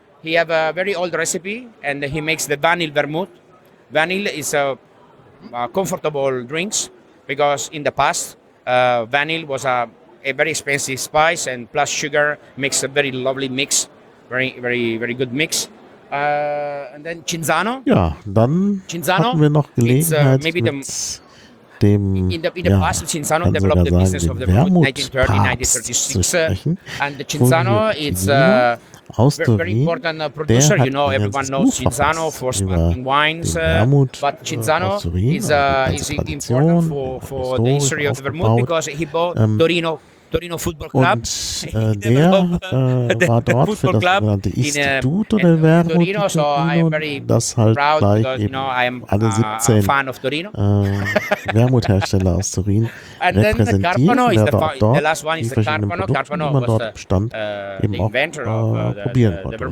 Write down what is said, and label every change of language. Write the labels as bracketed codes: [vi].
[en] He have a very old recipe, and he makes the vanille vermouth. Vanille is a comfortable drinks, because in the past, vanille was a very expensive spice, and plus sugar makes a very lovely mix, very, very, very good mix. And then Cinzano. [de] Ja, dann Cinzano, hatten wir noch Gelegenheit mit dem, dem [en] in the past, Cinzano developed the business of the Vermut 1930-1936. And Cinzano is a very important producer. You know, everyone knows Cinzano for sparkling wines. But Cinzano is important for the history of the Vermut, because he bought Torino. Torino Football Club. [de] Und der war dort für das sogenannte Istituto del Vermut, das halt gleich eben alle 17 Vermuthersteller aus Turin repräsentiert. Und er war auch dort, die verschiedenen Produkte, die man dort bestand, eben auch probieren konnte.